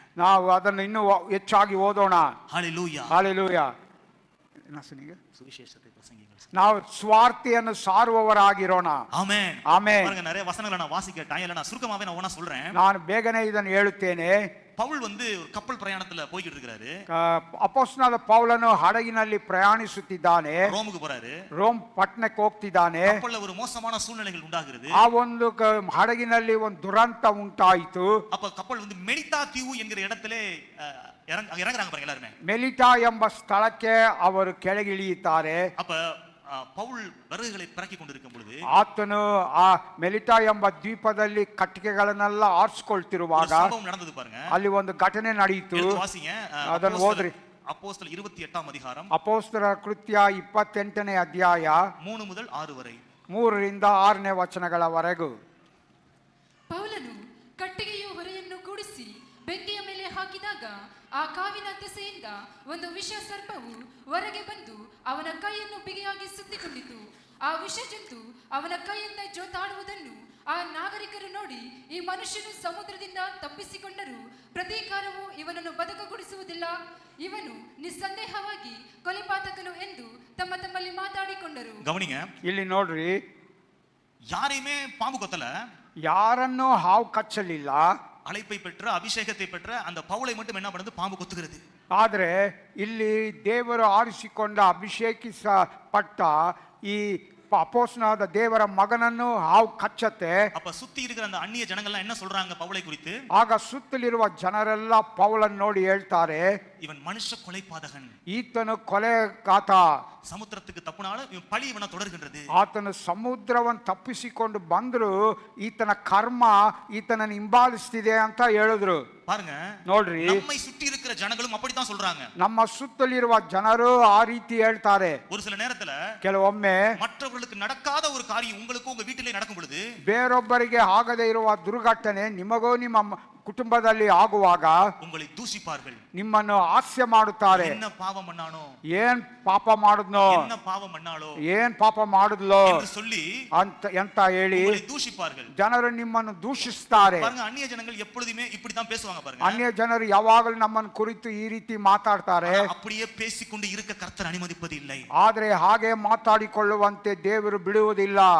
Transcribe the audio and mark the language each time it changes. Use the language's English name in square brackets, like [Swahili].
[Kannada] ನಾವು ಅದನ್ನು ಇನ್ನೂ ಹೆಚ್ಚಾಗಿ ಓದೋಣ. [Tamil] ஹalleluya. [Kannada] ಹಾಲೆಲೂಯಾ. [Tamil] சுவிசேஷத்தை பிரசங்கிங்க. [Kannada] ನಾವು ಸ್ವಾರ್ಥಿಯನ್ನು ಸಾರುವವರಾಗಿರೋಣ. [Tamil] ஆமென். [Kannada] ಆಮೆನ್. [Tamil] பாருங்க, நிறைய வசனங்களை நான் வாசிக்க டைம் இல்ல. நான் சுருக்கமாவே நான் ஒண்ணா சொல்றேன். [Kannada] ನಾನು ಬೇಗನೆ ಇದನ್ನು ಹೇಳುತ್ತೇನೆ. [Tamil] பவுல் வந்து ஒரு கப்பல் பிரயாணத்துல போயிட்டு இருக்காரு. [Kannada] ಅಪೊಸ್ತಲನಾದ ಪೌಲನು ಹಡಗಿನಲ್ಲಿ ಪ್ರಯಾಣಿಸುತ್ತಿದ್ದಾನೆ. [Tamil] ரோமுக்கு போறாரு. [Kannada] ರೋಮ್ ಪಟ್ಟಣಕ್ಕೆ ಹೋಗ್ತಿದ್ದಾನೆ. [Tamil] கப்பல்ல ஒரு மோசமான சூழ்நிலைகள் உண்டாகிறது. [Kannada] ಆ ಒಂದು ಹಡಗಿನಲ್ಲಿ ಒಂದು ದುರಂತ ಉಂಟಾಯಿತು. [Tamil] அப்ப கப்பல் வந்து மெலிதா தீவு என்கிற இடத்துல இறங்குறாங்க பாருங்க எல்லாரும். [Kannada] ಮೆಲಿಟಾ ಎಂಬ ಸ್ಥಳಕ್ಕೆ ಅವರು ಕೆಳಗಿಳಿಯುತ್ತಾರೆ. [Tamil] அப்ப பவுல் விறகுகளை பிறக்கி கொண்டிருக்கும் பொழுது [Kannada] ಆತನು ಆ ಮೆಲಿಟಾ ಎಂಬ ದ್ವೀಪದಲ್ಲಿ ಕಟ್ಟಿಗೆಗಳನ್ನೆಲ್ಲ ಆರಿಸಿಕೊಳ್ತಿರುವಾಗ [Tamil] சம்பவம் நடந்தது பாருங்க. [Kannada] ಅಲ್ಲಿ ಒಂದು ಘಟನೆ ನಡೆಯಿತು. [Tamil] எடுத்து வாசிங்க. [Kannada] ಅದನ್ನು ಓದ್ರಿ. [Tamil] அப்போஸ்தலர் 28ஆம் அதிகாரம் [Kannada] ಅಪೊಸ್ತಲರ ಕೃತ್ಯ 28ನೇ ಅಧ್ಯಾಯ [Tamil] 3 முதல் 6 வரை. [Kannada] 3ರಿಂದ 6ನೇ ವಚನಗಳವರೆಗೂ. ಪೌಲನು ಕಟ್ಟಿಗೆಯ ಹೊರೆಯನ್ನು ಕೂಡಿಸಿ ಬೆಂಕಿಯ ಮೇಲೆ ಹಾಕಿದಾಗ ಆ ಕಾವಿನ ದೆಸೆಯಿಂದ ಒಂದು ವಿಷ ಸರ್ಪವು ಹೊರಗೆ ಬಂದು ಅವನ ಕೈಯನ್ನು ಬಿಗಿಯಾಗಿ ಸುತ್ತಿಕೊಂಡಿತು. ಆ ವಿಷ ಜಂತು ಅವನ ಕೈಯಿಂದ ಜೋತಾಡುವುದನ್ನು ಆ ನಾಗರಿಕರು ನೋಡಿ, ಈ ಮನುಷ್ಯನು ಸಮುದ್ರದಿಂದ ತಪ್ಪಿಸಿಕೊಂಡರೂ ಪ್ರತೀಕಾರವು ಇವನನ್ನು ಬದುಕುಗೊಳಿಸುವುದಿಲ್ಲ, ಇವನು ನಿಸ್ಸಂದೇಹವಾಗಿ ಕೊಲೆಪಾತಕನು ಎಂದು ತಮ್ಮ ತಮ್ಮಲ್ಲಿ ಮಾತಾಡಿಕೊಂಡರು. [Tamil] கவனிங்க, [Kannada] ಇಲ್ಲಿ ನೋಡ್ರಿ, [Tamil] யாரையுமே பாம்பு கொத்தல, [Kannada] ಯಾರನ್ನೂ ಹಾವು ಕಚ್ಚಲಿಲ್ಲ. [Tamil] அழைப்பை பெற்ற அபிஷேகத்தை பெற்ற அந்த பவுலை மட்டும் என்ன பண்ணுது? பாம்பு கொத்துகிறது. [Kannada] ಆದರೆ ಇಲ್ಲಿ ದೇವರು ಆರಿಸಿಕೊಂಡ ಅಭಿಷೇಕಿಸಪಟ್ಟ ಈ ಅಪೊಸ್ತಲನಾದ ದೇವರ ಮಗನನ್ನು ಹಾವು ಕಚ್ಚತ್ತೆ. [Tamil] அப்ப சுத்தி இருக்கிற அந்த அந்நிய ஜனங்கள்லாம் என்ன சொல்றாங்க பவுலை குறித்து? [Kannada] ಆಗ ಸುತ್ತಲಿರುವ ಜನರೆಲ್ಲ ಪೌಲನ್ನು ನೋಡಿ ಹೇಳ್ತಾರೆ, [Tamil] இவன் மனுஷ கொலைபாதகன், [Kannada] ಈತನು ಕೊಲೆಗಾತ. [Tamil] சமுத்திரத்துக்கு தப்புனாலும் இவன் பழி இவனை தொடர்கின்றது. [Kannada] ಆತನು ಸಮುದ್ರವನ್ನು ತಪ್ಪಿಸಿಕೊಂಡು ಬಂದ್ರು ಈತನ ಕರ್ಮ ಈತನನ್ನು ಹಿಂಬಾಲಿಸ್ತಿದೆ ಅಂತ ಹೇಳಿದ್ರು. [Tamil] பாருங்க, [Kannada] ನೋಡ್ರಿ, [Tamil] நம்மை சுற்றி இருக்கிற ஜனங்களும் அப்படித்தான் சொல்றாங்க. [Kannada] ನಮ್ಮ ಸುತ್ತಲಿರುವ ಜನರು ಆ ರೀತಿ ಹೇಳ್ತಾರೆ. [Tamil] ஒரு சில நேரத்துல [Kannada] ಕೆಲವೊಮ್ಮೆ [Tamil] மற்றவர்களுக்கு நடக்காத ஒரு காரியம் உங்களுக்கு உங்க வீட்டிலே நடக்கும் பொழுது [Kannada] ಬೇರೊಬ್ಬರಿಗೆ ಆಗದೇ ಇರುವ ದುರ್ಘಟನೆ ನಿಮಗೋ ನಿಮ್ಮ ಕುಟುಂಬದಲ್ಲಿ ಆಗುವಾಗ [Tamil] உங்களை தூஷிப்பார்கள். [Kannada] ನಿಮ್ಮನ್ನು ಹಾಸ್ಯ ಮಾಡುತ್ತಾರೆ. [Tamil] என்ன பாவம் பண்ணானோ, [Kannada] ಏನ್ ಪಾಪ ಮಾಡಿದ್ನೋ, [Tamil] என்ன பாவம் பண்ணாலோ [Kannada] ಏನ್ ಪಾಪ ಮಾಡಿದ್ಲೋ [Tamil] என்று சொல்லி [Kannada] ಎಂತ ಹೇಳಿ [Tamil] உங்களை தூஷிப்பார்கள். [Kannada] ಜನರು ನಿಮ್ಮನ್ನು ದೂಷಿಸ್ತಾರೆ. [Tamil] பாருங்க, அந்நிய ஜனங்கள் எப்பொழுதுமே இப்படித்தான் பேசுவாங்க பாருங்க. [Kannada] ಅನ್ಯ ಜನರು ಯಾವಾಗಲೂ ನಮ್ಮನ್ನು ಕುರಿತು ಈ ರೀತಿ ಮಾತಾಡ್ತಾರೆ. [Tamil] அப்படியே பேசிக்கொண்டு இருக்க கர்த்தர் அனுமதிப்பது இல்லை. [Kannada] ಆದ್ರೆ ಹಾಗೆ ಮಾತಾಡಿಕೊಳ್ಳುವಂತೆ ದೇವರು ಬಿಡುವುದಿಲ್ಲ.